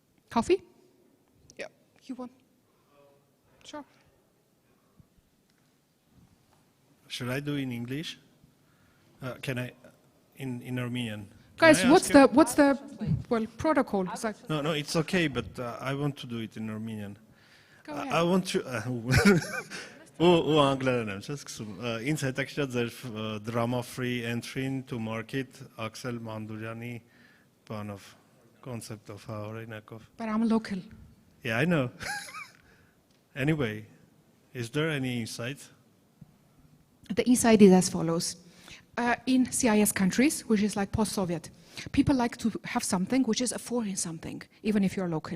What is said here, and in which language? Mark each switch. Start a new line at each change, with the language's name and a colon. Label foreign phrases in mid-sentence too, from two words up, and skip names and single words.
English: Coffee? Yeah, you want? Sure. Should I do in English? Can I, in Armenian? Guys, what's the well protocol? No, it's okay, but I want to do it in Armenian. Go ahead. I want to.
Armenian: Ու անգլերեն եմ, չես սկսում։ Ինձ հետաքրքիր է ձեր
English: drama free entry to market
Armenian: Աքսել Մանդուրյանի բանով, concept-ով, հա, օրինակով։
English: But I'm local. Yeah, I know. Anyway, is there any insight? The insight is as follows. In CIS countries, which is like post-Soviet, people like to have something which is a foreign something, even if you're local.